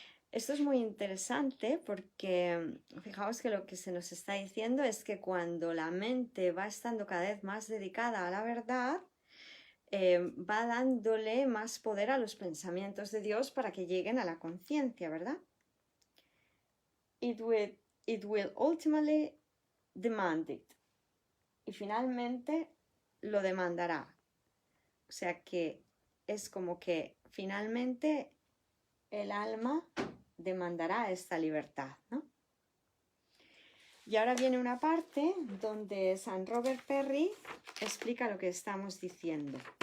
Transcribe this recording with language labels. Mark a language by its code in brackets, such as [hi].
[es] Esto es muy interesante porque fijaos que lo que se nos está diciendo es que cuando la mente va estando cada vez más dedicada a la verdad, va dándole más poder a los pensamientos de Dios para que lleguen a la conciencia, ¿verdad? [en] It will ultimately demand it. [es] Y finalmente lo demandará. O sea que es como que finalmente el alma demandará esta libertad, ¿no? Y ahora viene una parte donde San Robert Perry explica lo que estamos diciendo.